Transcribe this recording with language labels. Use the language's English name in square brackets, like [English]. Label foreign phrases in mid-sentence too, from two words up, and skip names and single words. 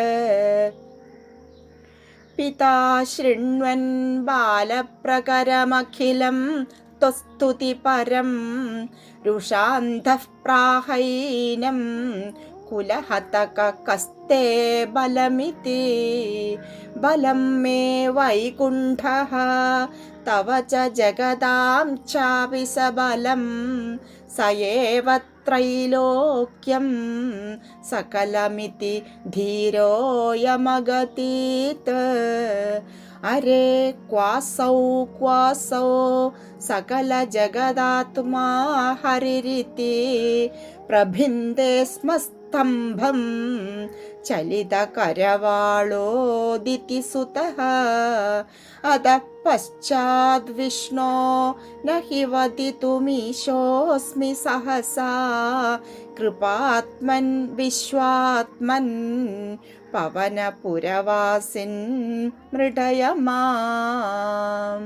[Sanskrit] പിതാ ശൃണ്വൻ ബാലപ്രകരമഖിലം ത്വസ്തുതി പരം രുഷാന്ധഃ പ്രാഹൈനം കുലഹതക കസ്തേ ബലമിതി ബലം മേ വൈകുണ്ഠഃ തവ ച ജഗതാം ചാപി സബലം സ ഏവ ത്രൈലോക്യം സകലമിതി ധീരോയമഗതീത് अरे क्वासौ सकलजगदात्मा हरिरिति प्रभिन्दे स्म स्तम्भं चलितकरवाळोदितिसुतः अतः पश्चाद्विष्णो न हि वदितुमीशोऽस्मि सहसा कृपात्मन् विश्वात्मन् पवनपुरवासिन् मृडय माम्.